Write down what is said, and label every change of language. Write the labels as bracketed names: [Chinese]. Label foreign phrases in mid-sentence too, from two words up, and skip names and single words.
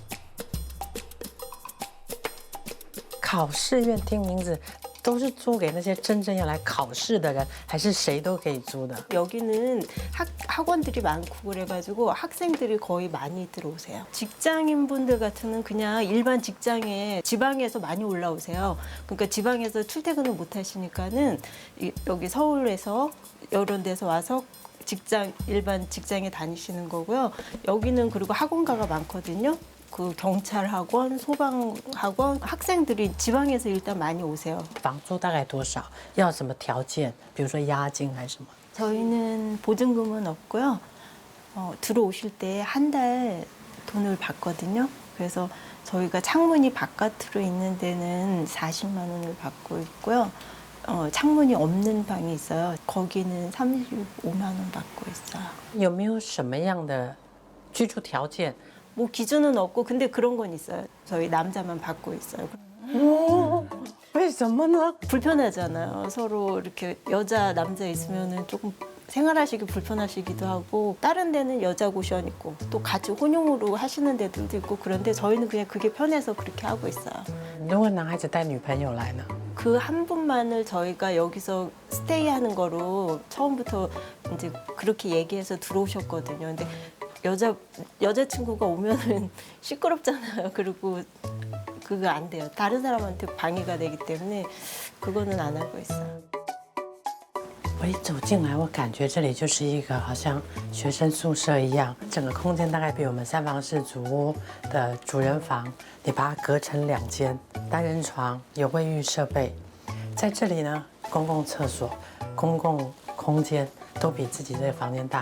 [Chinese] 考试院听名字，都是租给那些真正要来考试的人，还是谁都可以租的？ [Korean] 여기는 학원들이 많고 그래가지고 학생들이 거의 많이 들어오세요. 직장인분들 같으면 그냥 일반 직장에 지방에서 많이 올라오세요. 그러니까 지방에서 출퇴근을 못 하시니까는 여기 서울에서 이런 데서 와서 일반 직장에 다니시는 거고요. 여기는 그리고 학원가가 많거든요. 그 경찰 학원, 소방 학원 학생들이 지방에서 일단 많이 오세요. [Chinese] 房租大概多少？要什么条件？比如说押金还是什么？ [Korean] 저희는 보증금은 없고요. 들어오실 때 한 달 돈을 받거든요. 그래서 저희가 창문이 바깥으로 있는 데는 40만 원을 받고 있고요. 창문이 없는 방이 있어요. 거기는 35만 원 받고 있어요. [Chinese] 有没有什么样的居住条件？ [Korean] 뭐 기준은 없고 근데 그런 건 있어요. 저희 남자만 받고 있어요. [Chinese] 为什么呢？ [Korean] 불편하잖아요. 서로 이렇게 여자 남자 있으면은 조금 생활하시기 불편하시기도 하고 다른 데는 여자 고시원 있고 또 같이 혼용으로 하시는 데들도 있고 그런데 저희는 그냥 그게 편해서 그렇게 하고 있어요. [Chinese] 如果男孩子带女朋友来呢？ [Korean] 그 한 분만을 저희가 여기서 스테이하는 거로 처음부터 이제 그렇게 얘기해서 들어오셨거든요. 근데 여자친구가 오면은 시끄럽잖아요. 그리고 그거 안 돼요. 다른 사람한테 방해가 되기 때문에 그거는 안 하고 있어요. [Chinese] 我一走进来，我感觉这里就是一个好像学生宿舍一样，整个空间大概比我们三房式主屋的主人房，你把它隔成2间，单人床，有卫浴设备，在这里呢，公共厕所、公共空间都比自己这个房间大。